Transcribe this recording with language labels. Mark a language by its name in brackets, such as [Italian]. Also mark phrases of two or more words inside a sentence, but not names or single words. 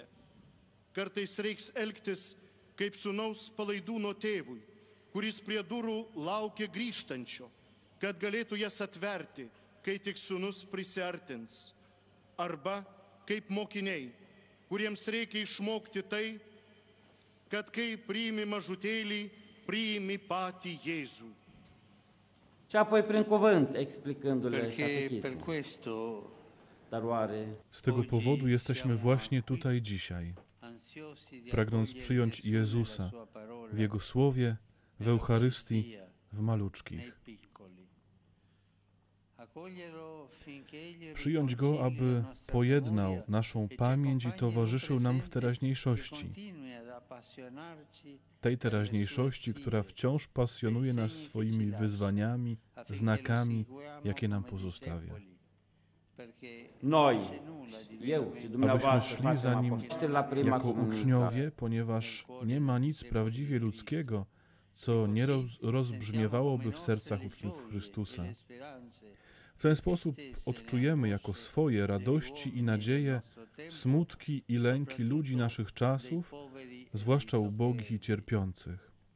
[Lithuanian] Kartais reiks elgtis kaip sūnaus palaidūno tėvui, kuris prie durų laukia grįžtančio, kad galėtų jas atverti, kai tik sūnus prisiartins. arba kaip mokiniai, kuriems reikia išmokti tai, kad kai priimi mažutėlį, priimi patį Jėzų. [Romanian] Și apoi prin cuvânt, explicându-le [Italian] Perché per [Romanian] catechismul. [Italian] questo [Romanian] Dar oare [Polish] Z tego powodu jesteśmy właśnie tutaj dzisiaj, pragnąc przyjąć Jezusa w Jego Słowie, w Eucharystii, w maluczkich. Przyjąć Go, aby pojednał naszą pamięć i towarzyszył nam w teraźniejszości. Tej teraźniejszości, która wciąż pasjonuje nas swoimi wyzwaniami, znakami, jakie nam pozostawia. [Romanian] noi, eu și [Polish] Abyśmy [Romanian] dumneavoastră, [Polish] szli [Romanian] facem [Polish] za Nim [Romanian] apostoli la prima [Polish] jako [Romanian] comunicare. [Polish] uczniowie, ponieważ nie ma nic prawdziwie ludzkiego, co nie rozbrzmiewałoby w sercach uczniów Chrystusa. W ten sposób odczujemy jako swoje radości i nadzieje, smutki i lęki ludzi naszych czasów, zwłaszcza ubogich i cierpiących.